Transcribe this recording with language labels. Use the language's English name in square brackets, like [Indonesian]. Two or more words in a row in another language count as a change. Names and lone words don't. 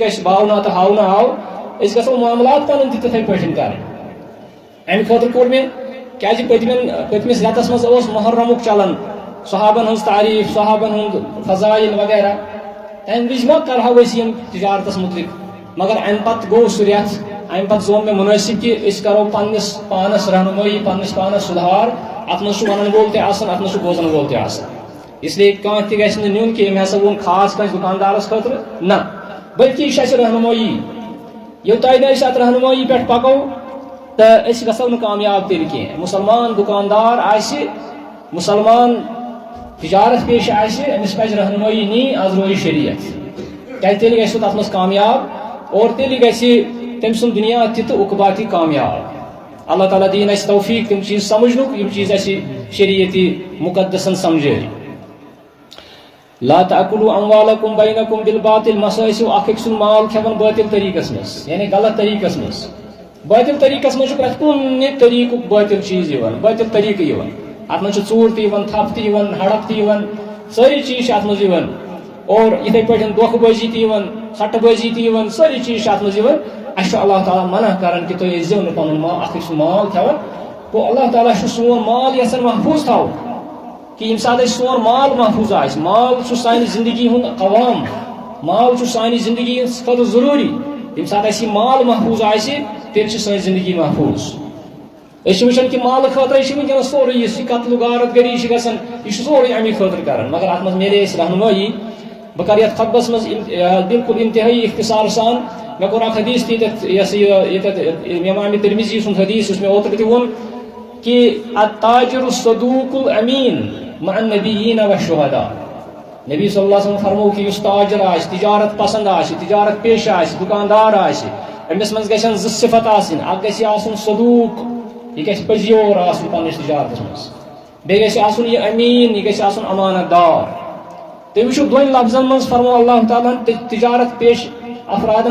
[Kashmiri] اَسہِ باونہٕ تہٕ ہاونہٕ آو أسۍ گژھو معاملات پنٕنۍ تہِ تِتھٕے پٲٹھۍ کرٕنۍ امہِ خٲطرٕ کوٚر مےٚ کیٛازِ پٔتمِس رٮ۪تس منٛز اوس محرمُک چلان صحابن ہٕنٛز تعریٖف صحابن ہُنٛد فضایل وغیرہ تمہِ وِزِ ما کرہو أسۍ یِم تجارتس متعلق مگر امہِ پتہٕ گوٚو سُہ رٮ۪تھ امہِ پتہٕ زوم مےٚ مُنٲسِب کہ أسۍ کرو پننس پانس رہنمٲیی پننس پانس سُدھار اتھ منٛز چھُ ونن وول تہِ آسان اتھ منٛز چھُ بوزن وول تہِ آسان [Urdu] اس لیے [Kashmiri] کانٛہہ تہِ گژھِ نہٕ نیُن کہ أمۍ ہسا ووٚن خاص کٲنٛسہِ دُکاندارس خٲطرٕ نہ بلکہ یہِ چھِ اَسہِ رہنمٲیی یوٚتانۍ نہٕ أسۍ اتھ رہنمٲیی پٮ۪ٹھ پکو تہٕ أسۍ گژھو نہٕ کامیاب تیٚلہِ کینٛہہ مُسلمان دُکاندار آسہِ مُسلمان تجارت پیش آسہِ أمِس پزِ رہنمٲیی نِنۍ از روزِ شریعت کیٛازِ تیٚلہِ گژھِ سُہ تتھ منٛز کامیاب اور تیٚلہِ گژھِ تٔمۍ سُنٛد دُنیا تہِ تہٕ عقبا تہِ کامیاب اللہ تعالیٰ دین اس توفیق تم چیز سمجھنک یم چیز اس شریعتی مقدسن سمجھے [Arabic] لا تاکلوا اموالکم بینکم بالباطل [Kashmiri] مسائسو اکھ سن مال کھیون باطل طریقس مز یعنی غلط طریقس مز باطل طریقس مز پرت کن طریق باطل چیز یوان باطل طریقہ یوان ات مز ژور تہ یوان تھپ تہ یوان ہڑپ تہ یوان ساری چیز ات مز یوان اور اتھے پٲٹھۍ دھوکہ بازی تہ یوان سٹہ بازی تہ یوان ساری چیز ات مز یوان اس اللہ تعالیٰ منع کران کہ تُہۍ ٲسۍزیو نہٕ پنُن مال اکھ سُہ مال کھٮ۪وان گوٚو اللہ تعالیٰ چھُ سون مال یژھان محفوظ تھاوُن کہ ییٚمہِ ساتہٕ اَسہِ سون مال محفوظ آسہِ مال چھُ سانہِ زندگی ہُنٛد قوام مال چھُ سانہِ زندگی ہٕنٛز خٲطرٕ ضروٗری ییٚمہِ ساتہٕ اَسہِ یہِ مال محفوظ آسہِ تیٚلہِ چھِ سٲنۍ زندگی محفوظ أسۍ چھِ وٕچھان کہِ مالہٕ خٲطرٕ چھِ وٕنکٮ۪نس سورُے یُس یہِ قتل غارت گری چھِ گژھان یہِ چھُ سورُے اَمے خٲطرٕ کران مگر اَتھ منٛز میلے اَسہِ رہنمٲیی بہٕ کرٕ یتھ خطبس منٛز بالکل انتہٲیی اختصار سان مےٚ کوٚر اکھ حدیث تہِ ییٚتٮ۪تھ امام ترمذی سُنٛد حدیث یُس مےٚ اوترٕ تہِ ووٚن کہ [Arabic] التاجر الصدوق الامین مع النبیین والشہداء [Kashmiri] نبی [Arabic] صلی اللہ علیہ وسلم [Kashmiri] فرمو کہ یُس تاجر آسہِ تجارت پسند آسہِ تجارت پیشہ آسہِ دکاندار آسہِ أمِس منٛز گژھن زٕ صفت آسٕنۍ اکھ گژھِ آسُن صدوق یہِ گژھِ پٔزیور آسُن پننِس تجارتس منٛز بیٚیہِ گژھِ آسُن یہِ امیٖن یہِ گژھِ آسُن امانت دار تُہۍ وٕچھِو دۄن لفظن منٛز فرمو اللہ تعالیٰ ہن تجارت پیش افرادن